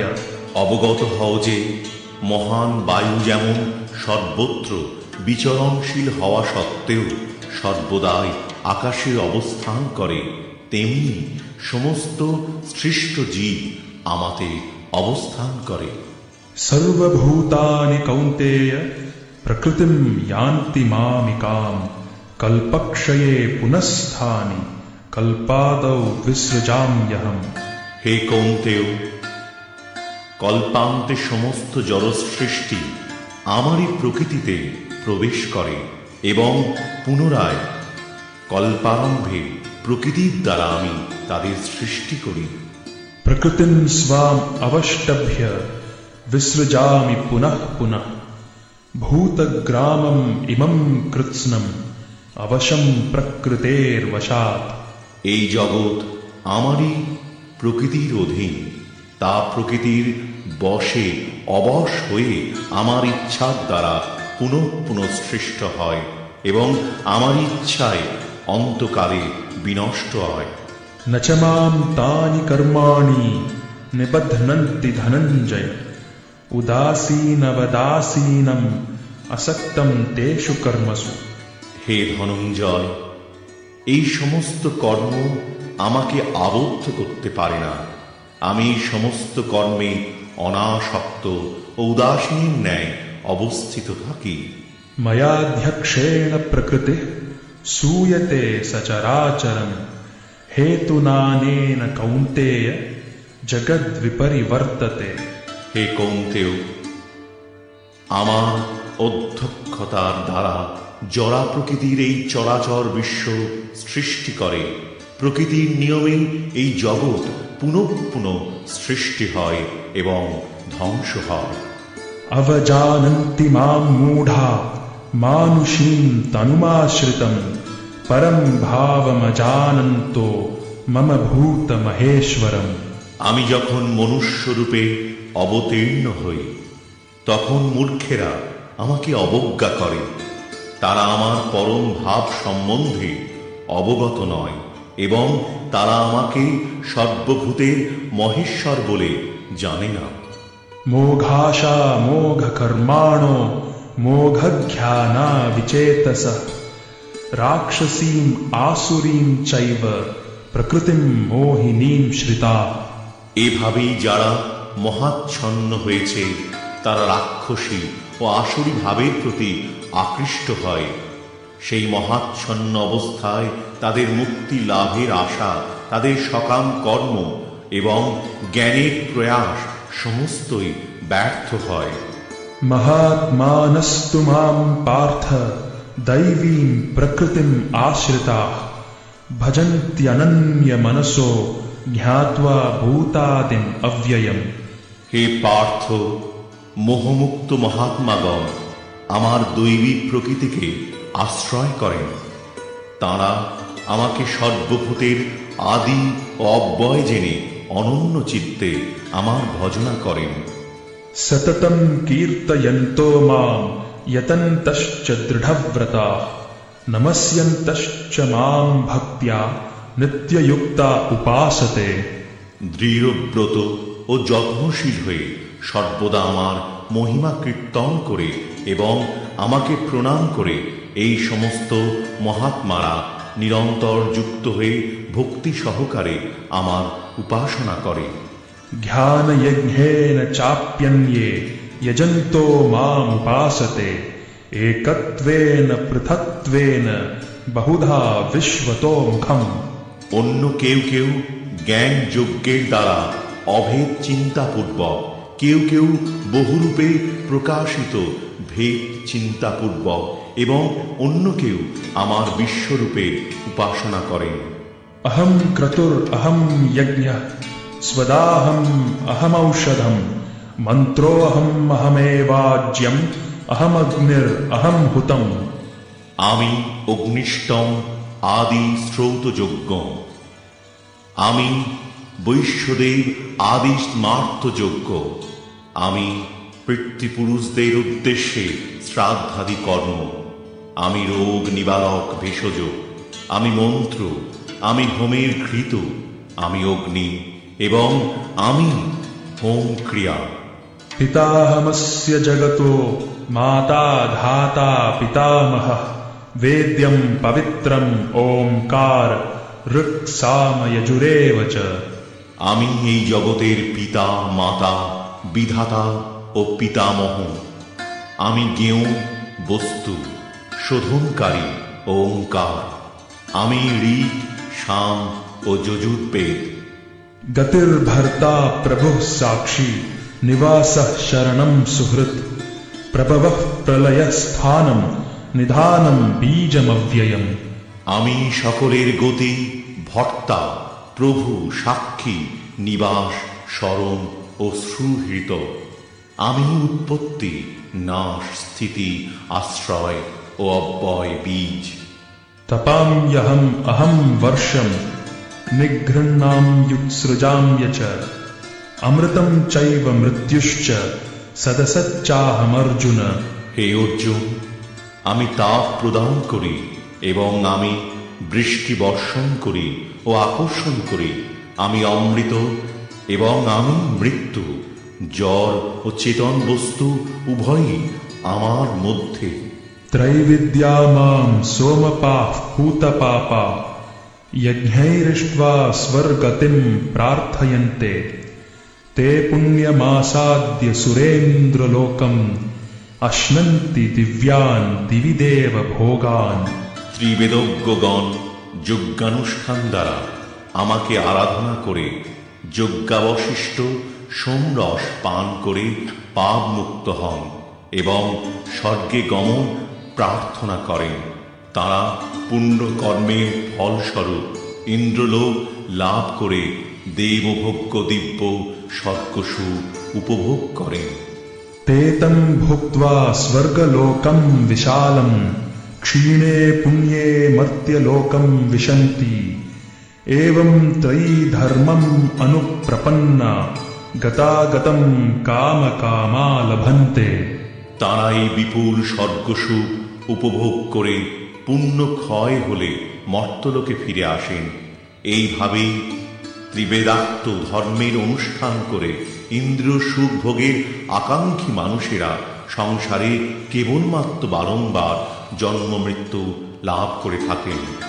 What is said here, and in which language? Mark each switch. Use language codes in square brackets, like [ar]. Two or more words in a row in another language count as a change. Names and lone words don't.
[bn] অবগত হও যে মহান বায়ু যেমন সর্বত্র বিচরণশীল হওয়া সত্ত্বেও সর্বদাই আকাশে অবস্থান করে, তেমনি সমস্ত সৃষ্ট জীব আমাতে অবস্থান করে। [sa] सर्वभूतानि कौन्तेय प्रकृतिं यान्ति मामिकां कल्पक्षये पुनस्स्थानि कल्पादौ विसृजाम्यहम्। [bn] হে কৌন্তেয়, কল্পান্তে সমস্ত জড়সৃষ্টি আমারই প্রকৃতিতে প্রবেশ করে এবং পুনরায় কল্পারম্ভে প্রকৃতির দ্বারা আমি তাদের সৃষ্টি করি। [sa] प्रकृतिं स्वाम् अवष्टभ्य विसृजामि पुनः पुनः भूतग्रामम् इमं कृत्स्नम् अवशं प्रकृतेर्वशात्। [bn] এই জগৎ আমারই প্রকৃতির অধীন, তা প্রকৃতির বশে অবশ হয়ে আমার ইচ্ছার দ্বারা পুনঃ পুনঃ সৃষ্ট হয় এবং আমার ইচ্ছায় অন্তকালে বিনষ্ট হয়। [sa] न च मां तानि कर्माणि निबध्नन्ति धनञ्जय उदासीनवदासीनम् असक्तं तेषु कर्मसु। [bn] হে ধনঞ্জয়, এই সমস্ত কর্ম আমাকে আবদ্ধ করতে পারে না। আমি সমস্ত কর্মে অনাসক্ত ও উদাসীন ন্যায় অবস্থিত থাকি। [sa] मयाध्यक्षेण प्रकृतिः सूयते सचराचरम् हेतुनानेन कौन्तेय जगद्विपरिवर्तते। [bn] হে কৌন্তেয়, আমার অধ্যক্ষতার দ্বারা জড়া প্রকৃতির এই চরাচর বিশ্ব সৃষ্টি করে। প্রকৃতির নিয়মে এই জগৎ পুনঃ পুনঃ সৃষ্টি হয় এবং ধ্বংস হয়। [sa] अवजानन्ति मां मूढा मानुषीं तनुमाश्रितम् परं भावमजानन्तो मम भूतमहेश्वरम्। [bn] আমি যখন মনুষ্য রূপে অবতীর্ণ হই, তখন মূর্খেরা আমাকে অবজ্ঞা করে। তারা আমার পরম ভাব সম্বন্ধে অবগত নয় এবং তারা আমাকে সর্বভূতের মহেশ্বর বলে জানে না। [sa] मोघाशा मोघकर्माणो मोघज्ञाना विचेतसः राक्षसीम् आसुरीं चैव प्रकृतिं मोहिनीं श्रिता। [bn] এভাবেই যারা মহাচ্ছন্ন হয়েছে তারা রাক্ষসী ও আসুরী ভাবের প্রতি আকৃষ্ট হয়। সেই মহাচ্ছন্ন অবস্থায় তাদের মুক্তি লাভের আশা, তাদের সকাম কর্ম এবং জ্ঞানের প্রয়াস সমস্তই ব্যর্থ হয়। [sa] महात्मानस्तु मां पार्थ दैवीं प्रकृतिम् आश्रिताः भजन्त्यनन्यमनसो ज्ञात्वा भूतादिम् अव्ययम्। [bn] হে পার্থ, মোহমুক্ত মহাত্মাগণ আমার দৈবী প্রকৃতিকে আশ্রয় করেন। তাঁরা আমাকে সর্বভূতের আদি ও অব্যয় জেনে অনন্য চিত্তে আমার ভজনা করেন। [sa] सततं कीर्तयन्तो मां यतन्तश्च दृढव्रताः नमस्यन्तश्च मां भक्त्या नित्ययुक्ता उपासते। [bn] দৃঢ়ব্রত ও যত্নশীল হয়ে সর্বদা আমার মহিমা কীর্তন করে এবং আমাকে প্রণাম করে এই সমস্ত মহাত্মারা নিরন্তর যুক্ত হয়ে ভক্তি সহকারে আমার উপাসনা করে। [sa] ध्यानयज्ञेन चाप्यन्ये यजन्तो मामुपासते एकत्वेन पृथक्त्वेन बहुधा विश्वतो मुखम्। [bn] অন্য কেউ কেউ জ্ঞান যজ্ঞের দ্বারা অভেদ চিন্তাপূর্বক, কেউ কেউ বহুরূপে প্রকাশিত ভেদ চিন্তাপূর্বক এবং অন্য কেউ আমার বিশ্বরূপের উপাসনা করেন। [sa] अहं क्रतुर् अहं यज्ञः स्वदाहम् अहमौषधम् मन्त्रोऽहम् अहमेवाज्यम् अहमग्निर् अहं हुतम्। [bn] আমি অগ্নিষ্টম আদি শ্রৌতযজ্ঞ, আমি বৈশ্যদেব আদি স্মার্তযজ্ঞ, আমি পিতৃপুরুষদের উদ্দেশ্যে শ্রাদ্ধাদি কর্ম, আমি রোগ নিবারক ভেষজ, আমি মন্ত্র, আমি হোমের ঘৃত, আমি অগ্নি এবং আমি হোম ক্রিয়া। [sa] पिताहमस्य जगतो माता धाता पितामहः वेद्यं पवित्रं ओंकार ऋक् साम यजुरेव च। [bn] আমি এই জগতের পিতা মাতা বিধাতা ও পিতামহ। আমি জ্ঞেয় বস্তু শোধনকারী ওঙ্কার। আমি ঋক্ সাম ও যজুর্বেদ। [sa] गतिर्भर्ता प्रभुः साक्षी निवासः शरणं सुहृत् प्रभवः प्रलयस्थानं निधानं बीजमव्ययम्। [bn] আমি সকলের গতি ভর্তা প্রভু সাক্ষী নিবাস শরণ ও সুহৃত। আমি উৎপত্তি নাশ স্থিতি আশ্রয় ও অব্যয় বীজ। [sa] तपाम्यहम् अहं वर्षं निगृह्णाम्युत्सृजाम्य च अमृतं चैव मृत्युश्च सदसच्चाहमर्जुन। [bn] হে অর্জুন, আমি তাপ প্রদান করি এবং আমি বৃষ্টি বর্ষণ করি ও আকর্ষণ করি। আমি অমৃত এবং আমি মৃত্যু, জড় ও চেতন বস্তু উভয়ই আমার মধ্যে। [sa] त्रैविद्या मां सोमपाः पूतपापा यज्ञैरिष्ट्वा स्वर्गतिं प्रार्थयन्ते ते पुण्यमासाद्य सुरेन्द्रलोकम् अश्नन्ति दिव्यान् दिवि देव भोगान्। [bn] ত্রিবেদজ্ঞগণ যজ্ঞানুষ্ঠান দ্বারা আমাকে আরাধনা করে যজ্ঞাবশিষ্ট সোমরস পান করে পাপ মুক্ত হন এবং স্বর্গে গমন প্রার্থনা করেন। তারা পুণ্য কর্মের ফলস্বরূপ ইন্দ্রলোক লাভ করে দেবভোগ্য দিব্য স্বর্গসুখ উপভোগ করেন। [sa] ते तं भुक्त्वा स्वर्गलोकं विशालं क्षीणे पुण्ये मर्त्यलोकं विशन्ति एवं त्रयी धर्मम् अनुप्रपन्ना गतागतं कामकामा लभन्ते। [bn] তারা এই বিপুল স্বর্গসুখ উপভোগ করে পুণ্য ক্ষয় হলে মর্ত্যলোকে ফিরে আসেন। এইভাবেই ত্রিবেদাত্ম ধর্মের অনুষ্ঠান করে ইন্দ্রিয় সুখ ভোগের আকাঙ্ক্ষী মানুষেরা সংসারে কেবলমাত্র বারংবার জন্ম মৃত্যু লাভ করে থাকেন।